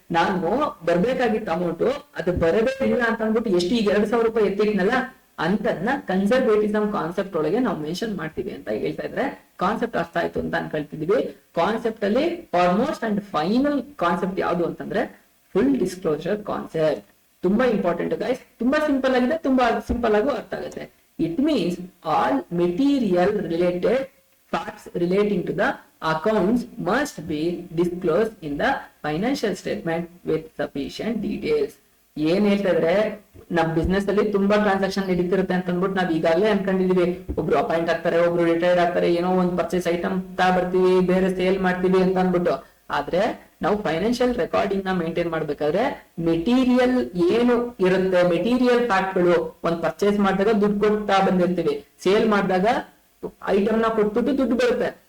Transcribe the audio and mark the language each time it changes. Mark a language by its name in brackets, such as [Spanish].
[Kannada] ನಾನು ಬರ್ಬೇಕಾಗಿತ್ತು ಅಮೌಂಟ್, ಅದು ಬರದೇ ಇಲ್ಲ ಅಂತ ಅಂದ್ಬಿಟ್ಟು ಎಷ್ಟು ಈಗ 2,000 ರೂಪಾಯಿ ಎತ್ತಿಟ್ನಲ್ಲ ಅಂತದ್ನ ಕನ್ಸರ್ವೇಟಿಸಮ್ ಕಾನ್ಸೆಪ್ಟ್ ಒಳಗೆ ನಾವು ಮೆನ್ಷನ್ ಮಾಡ್ತೀವಿ ಅಂತ ಹೇಳ್ತಾ ಇದ್ರೆ. ಕಾನ್ಸೆಪ್ಟ್ ಅರ್ಥ ಆಯ್ತು ಅಂತ ಅನ್ಕೊಳ್ತಿದೀವಿ. ಕಾನ್ಸೆಪ್ಟ್ ಅಲ್ಲಿ ಆಲ್ಮೋಸ್ಟ್ ಅಂಡ್ ಫೈನಲ್ ಕಾನ್ಸೆಪ್ಟ್ ಯಾವುದು ಅಂತಂದ್ರೆ ಫುಲ್ ಡಿಸ್ಕ್ಲೋಜರ್ ಕಾನ್ಸೆಪ್ಟ್. ತುಂಬಾ ಇಂಪಾರ್ಟೆಂಟ್ ಗೈಸ್, ತುಂಬಾ ಸಿಂಪಲ್ ಆಗಿದೆ, ತುಂಬಾ ಸಿಂಪಲ್ ಆಗು ಅರ್ಥ ಆಗುತ್ತೆ. [English] It means all material related facts relating to the accounts must be disclosed in the financial statement with sufficient details. [Kannada] ಏನ್ ಹೇಳ್ತಾ ಇದ್ರೆ, ನಮ್ ಬಿಸ್ನೆಸ್ ಅಲ್ಲಿ ತುಂಬಾ ಟ್ರಾನ್ಸಾಕ್ಷನ್ ನಡೀತಿರುತ್ತೆ ಅಂತ ಅಂದ್ಬಿಟ್ಟು ನಾವ್ ಈಗಾಗಲೇ ಅನ್ಕೊಂಡಿದೀವಿ. ಒಬ್ರು ಅಪಾಯಿಂಟ್ ಆಗ್ತಾರೆ, ಒಬ್ರು ರಿಟೈರ್ಡ್ ಆಗ್ತಾರೆ, ಏನೋ ಒಂದ್ ಪರ್ಚೇಸ್ ಐಟಮ್ ಬರ್ತೀವಿ, ಬೇರೆ ಸೇಲ್ ಮಾಡ್ತೀವಿ ಅಂತ ಅಂದ್ಬಿಟ್ಟು. ಆದ್ರೆ ನಾವು ಫೈನಾನ್ಷಿಯಲ್ ರೆಕಾರ್ಡಿಂಗ್ ನ ಮೇಂಟೈನ್ ಮಾಡ್ಬೇಕಾದ್ರೆ ಮೆಟೀರಿಯಲ್ ಏನು ಇರುತ್ತೆ, ಮೆಟೀರಿಯಲ್ ಫ್ಯಾಕ್ಟ್ ಗಳು, ಒಂದ್ ಪರ್ಚೇಸ್ ಮಾಡಿದಾಗ ದುಡ್ಡು ಕೊಡ್ತಾ ಬಂದಿರ್ತೀವಿ, ಸೇಲ್ ಮಾಡಿದಾಗ ಐಟಮ್ ನ ಕೊಟ್ಬಿಟ್ಟು ದುಡ್ಡು ಬರುತ್ತೆ.